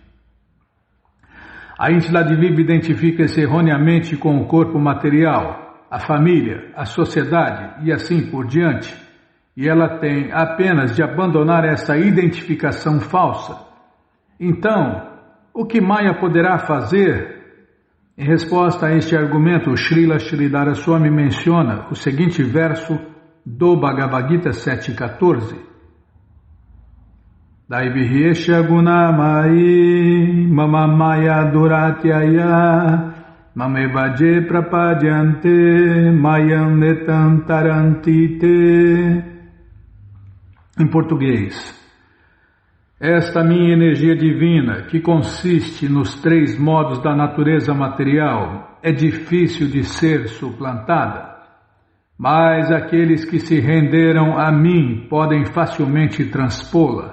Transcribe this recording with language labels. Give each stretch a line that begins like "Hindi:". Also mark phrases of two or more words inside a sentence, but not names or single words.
Portuguese: A entidade viva identifica-se erroneamente com o corpo material, a família, a sociedade e assim por diante, e ela tem apenas de abandonar essa identificação falsa. Então, o que Maya poderá fazer? Em resposta a este argumento, Srila Sridhara Swami menciona o seguinte verso do Bhagavad Gita 7.14.
Sanskrit: दैवी ह्येषा गुणमयी मम माया दुरत्यया मामेव ये प्रपद्यन्ते मायामेतां तरन्ति ते.
Portuguese: Em português, esta minha energia divina, que consiste nos 3 modos da natureza material, é difícil de ser suplantada, mas aqueles que se renderam a mim podem facilmente transpô-la.